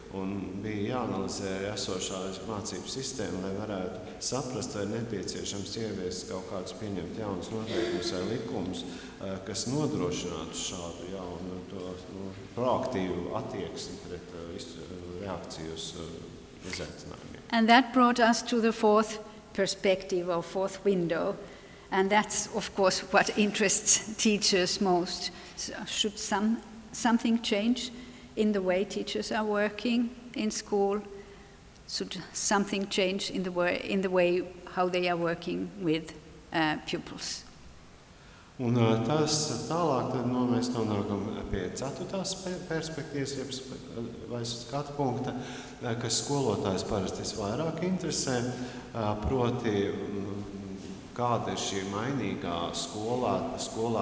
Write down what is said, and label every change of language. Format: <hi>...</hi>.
<lv>Un bija jāanalizē esošā mācību sistēma, lai varētu saprast, vai nepieciešams ieviest kaut kādus pieņemt jaunus noteikumus vai likumus, kas nodrošinātu šādu jaunu proaktīvu attieksmi pret reakciju uz izaicinājumiem.</lv> <en>And that brought us to the fourth perspective or fourth window. And that's, of course, what interests teachers most. So should something change in the way teachers are working in school? Should something change in the way how they are working with pupils?</en> <lv>Un tas tālāk tad mēs nonākam pie ceturtās perspektīvas, vai skatu punkta, kas skolotājs parasti vairāk interesē, proti kāda ir šī mainīgā skolotāja</lv>